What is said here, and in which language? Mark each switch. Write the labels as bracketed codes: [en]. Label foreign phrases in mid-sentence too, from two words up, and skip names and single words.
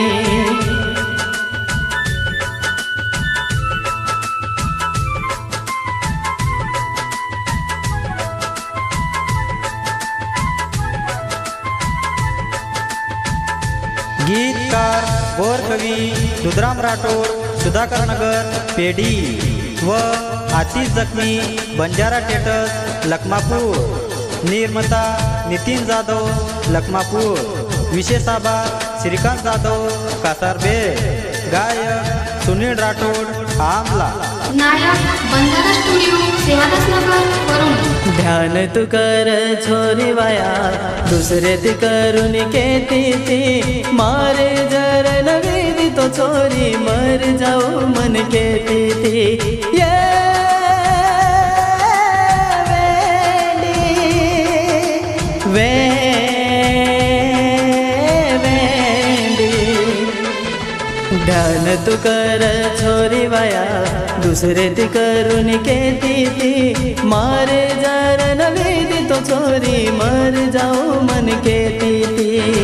[mr] गीतकार गौर कवी रुद्राम राठोड सुधाकर नगर पेडी व आतिश जखमी बंजारा टेटस लखमापूर, निर्माता नितीन जाधव लखमापूर, विशेष आभार श्रीकांत जाधव कासारबे, गायक सुनील राठोड आमला। नायक बंजारा स्टूडियो सेवादास नगर वरुण। [lmn] ध्यान तू कर छोरी वाया दूसरे ती करून केती ती, मारे जर नवेदी तो छोरी मर जाओ मन केती ती, ये वेंडी ध्यान तू कर छोरी वाया दूसरे ती करून केती ती, मारे जर नवेदी तो छोरी मर जाओ मन केती ती,